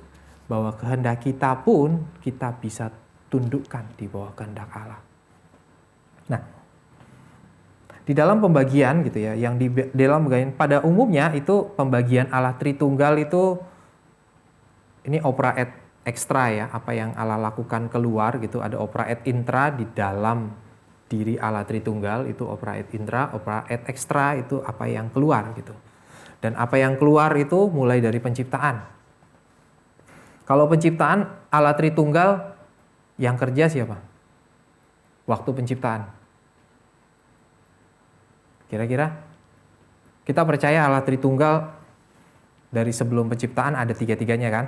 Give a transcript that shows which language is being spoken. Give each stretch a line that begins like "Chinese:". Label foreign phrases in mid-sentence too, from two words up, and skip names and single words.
Indonesian: Bahwa kehendak kita pun kita bisa tundukkan di bawah kehendak Allah. Nah, di dalam pembagian gitu ya, yang di dalam pembagian pada umumnya itu pembagian Allah Tritunggal itu ini
Latin: opera et extra
Indonesian: ya, apa yang Allah lakukan keluar gitu. Ada
Latin: opera et intra
Indonesian: di dalam diri Allah Tritunggal, itu
Latin: opera et intra, opera et extra
Indonesian: itu apa yang keluar gitu. Dan apa yang keluar itu mulai dari penciptaan. Kalau penciptaan Allah Tritunggal yang kerja siapa? Waktu penciptaan. Kira-kira kita percaya Allah Tritunggal dari sebelum penciptaan ada 3-tiganya kan?